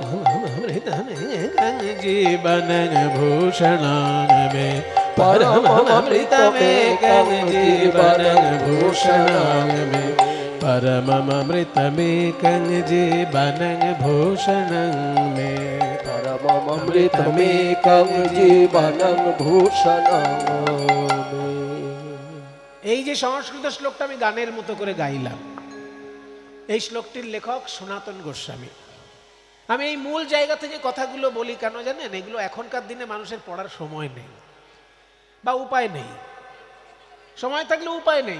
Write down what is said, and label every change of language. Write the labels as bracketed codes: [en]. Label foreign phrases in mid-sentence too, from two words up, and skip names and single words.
[sa] जीवनं भूषणां मे परममृतमेकं जीवनं भूषणां मे, परममृतमेकं जीवनं भूषणं मे, परममृतमेकं जीवनं भूषणं मे। [bn] এই যে সংস্কৃত শ্লোকটা আমি গানের মতো করে গাইলাম, এই শ্লোকটির লেখক সনাতন গোস্বামী। আমি এই মূল জায়গা থেকে কথাগুলো বলি কেন জানেন? এগুলো এখনকার দিনে মানুষের পড়ার সময় নেই বা উপায় নেই। সময় থাকলে উপায় নেই।